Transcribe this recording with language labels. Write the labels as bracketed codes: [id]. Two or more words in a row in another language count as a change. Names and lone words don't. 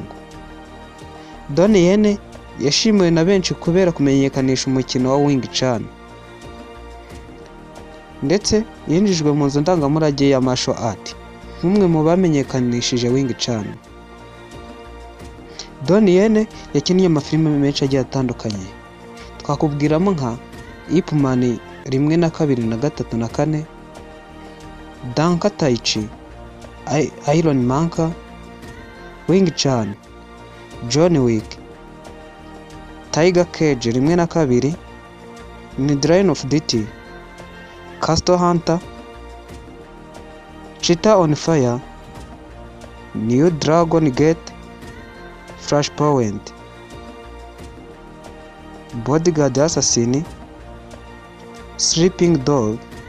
[rw] Donnie Yen yashimiwe na benshi kubera kumenyekanisha umukino wa Wing Chun, ndetse yinjijwe mu nzu ndangamurage ya [en] martial art [rw] nk'umwe mu bamenyekanishije Wing Chun. Donnie Yen yakinnye amafilime menshi agiye atandukanye, twakubwiramo nka Ip Man 1 na 2 na 3 na 4, Danka Tai Chi, Iron Monkey, Wing Chun, John Wick, Tiger Cage 1 na 2, Line of Duty, Castle Hunter, Cheetah on Fire, New Dragon Gate, Flashpoint, Bodyguard Assassin, Sleeping Dog,